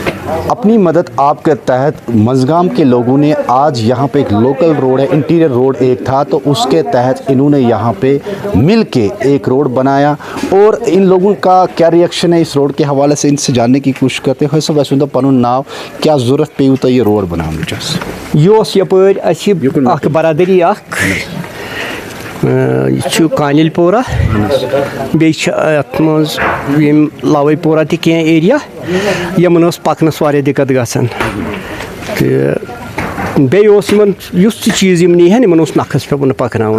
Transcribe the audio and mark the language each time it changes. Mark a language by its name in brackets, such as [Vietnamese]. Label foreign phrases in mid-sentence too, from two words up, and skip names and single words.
[Urdu] اپنی مدد آپ کے تحت منزگام کے لوگوں نے آج یہاں پہ ایک [English] local road [Urdu] ہے, [English] interior road [Urdu] ایک تھا, تو اس کے تحت انہوں نے یہاں پہ مل کے ایک روڈ بنایا. اور ان لوگوں کا کیا ریئیکشن ہے اس روڈ کے حوالے سے, ان سے جاننے کی کوشش کرتے ہیں. [Kashmiri] صاحب ویسے پنن ناو, کیا ضرورت پیو تہ یہ روڈ بناونچ؟ یہ یپر اخ برادری اخ یہ کانل پورہ بیت مز لاوی پورہ تہ کی ایریا یمن پکنس واریاہ دقت گژھان تو بیس تہ چیز نی ہن نکھس پہ پکناون.